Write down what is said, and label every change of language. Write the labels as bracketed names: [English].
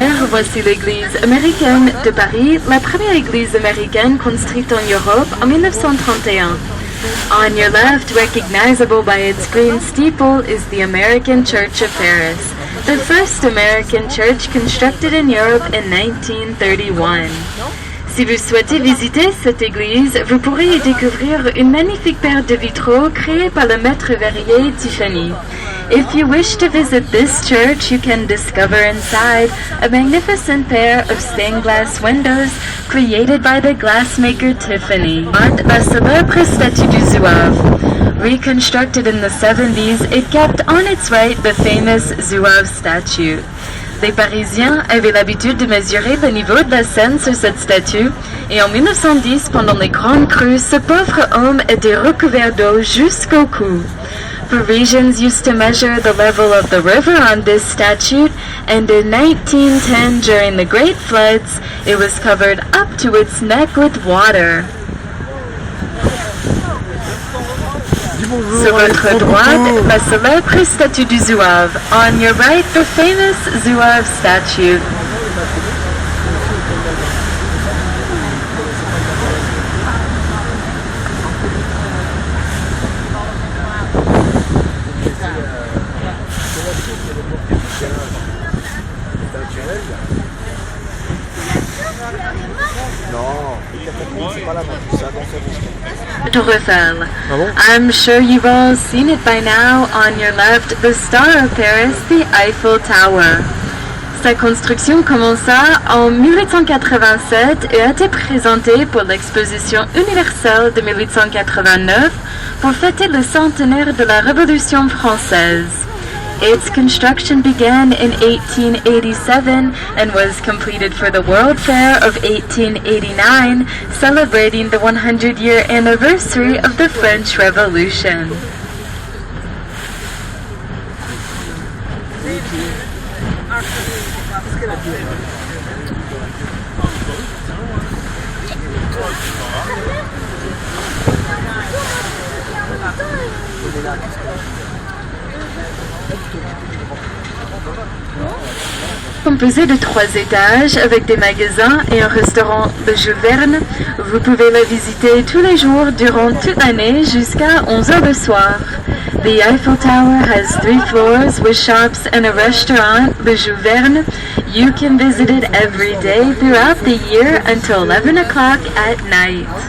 [French] Voici l'église américaine de Paris, la première église américaine construite en Europe en 1931. [English] On your left, recognizable by its green steeple, is the American Church of Paris, the first American church constructed in Europe in 1931. [French] Si vous souhaitez visiter cette église, vous pourrez y découvrir une magnifique paire de vitraux créés par le maître verrier Tiffany. [English] If you wish to visit this church, you can discover inside a magnificent pair of stained glass windows created by the glassmaker Tiffany. [French] La célèbre statue du Zouave. [English] Reconstructed in the 70s, it kept on its right the famous Zouave statue. [French] Les Parisiens avaient l'habitude de mesurer le niveau de la Seine sur cette statue, et en 1910, pendant les grandes crues, ce pauvre homme était recouvert d'eau jusqu'au cou. [English] Parisians used to measure the level of the river on this statue, and in 1910, during the great floods, it was covered up to its neck with water. [French] Sur votre droite, la célèbre statue du Zouave. [English] On your right, the famous Zouave statue. [French] Tour Eiffel. [English] I'm sure you've all seen it by now. On your left, the star of Paris, the Eiffel Tower. [French] Sa construction commença en 1887 et a été présentée pour l'exposition universelle de 1889 pour fêter le centenaire de la Révolution française. [English] Its construction began in 1887 and was completed for the World Fair of 1889, celebrating the 100-year anniversary of the French Revolution. [French] Composé de 3 étages avec des magasins et un restaurant de Jules Verne, vous pouvez la visiter tous les jours durant toute l'année jusqu'à 11h le soir. [English] The Eiffel Tower has 3 floors with shops and a restaurant, the Jules Verne. You can visit it every day throughout the year until 11 o'clock at night.